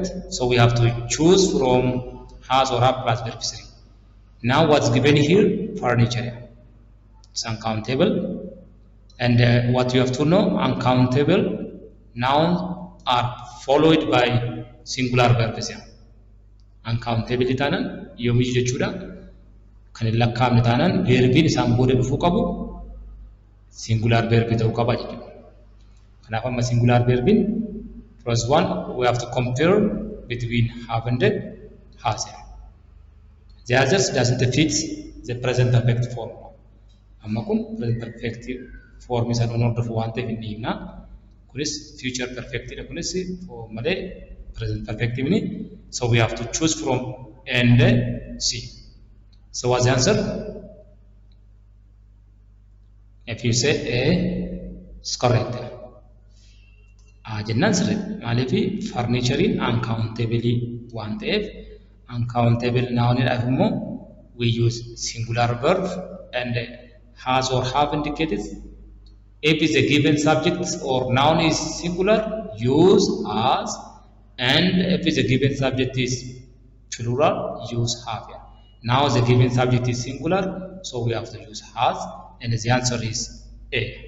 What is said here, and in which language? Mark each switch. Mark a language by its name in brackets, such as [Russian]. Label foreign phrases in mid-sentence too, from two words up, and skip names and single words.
[English] So we have to choose from has or have plus verb 3. Now what's given here? Furniture. It's uncountable. And what you have to know, uncountable nouns are followed by singular verbs. [Oromo] Uncountable tanan yoomish jechuudha. Kan hin lakkaa'amne tanan verbiin isaan booda dhufuu qabu [English] singular verb [Oromo] ta'uu qaba jechuudha. Kanaaf amma [English] singular verbiin first one we have to compare between have and has. The others doesn't fit the present perfect form. [Oromo] Amma kun [English] present perfect form [Oromo] isa non hordofu waan ta'eef hin hiikna. Kunis [English] future perfect [Oromo] dha, kunis malee [English] present perfect [Oromo] mini. [English] So we have to choose from A and C. So what's the answer? If you say A, it's correct. [Oromo] Jennaan sirrii maaliifi furniturein uncountable waan ta'eef [English] uncountable nounidhaaf [Oromo] immoo [English] we use singular verb, and has or have indicated. If is a given subject or noun is singular, use has, and if is a given subject is plural, use have. Now the given subject is singular, so we have to use has, and the answer is A.